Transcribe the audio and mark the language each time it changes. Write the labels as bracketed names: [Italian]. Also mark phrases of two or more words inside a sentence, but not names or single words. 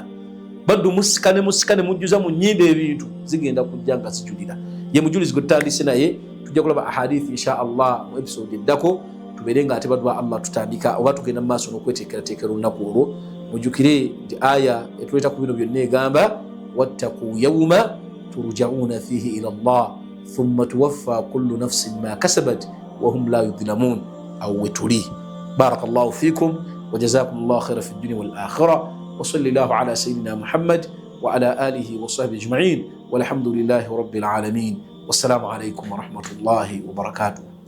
[Ganda] Baddu musikane mujjuza mu nnyindo ebintu zigenda kujja nga zijulira. Ye mujulizi gwe tutandise naye, tujja kulaba ahadithi [Arabic] إن شاء الله [Ganda] mu episode eddako, tubeere nga ate baddu ba Allah tutandika oba tugenda mu maaso n'okweteekerateekera olunaku olwo. Mujjukire nti aya etuleeta ku bino byonna egamba [Arabic] واتقوا يوما ترجعون فيه إلى الله ثم توفى كل نفس ما كسبت وهم لا يظلمون. [Ganda] Awo wetuli. [Arabic] بارك الله فيكم وجزاكم الله خيرا في الدنيا والآخرة. وصلى الله على سيدنا محمد وعلى آله وصحبه أجمعين، والحمد لله رب العالمين. والسلام عليكم ورحمة الله وبركاته.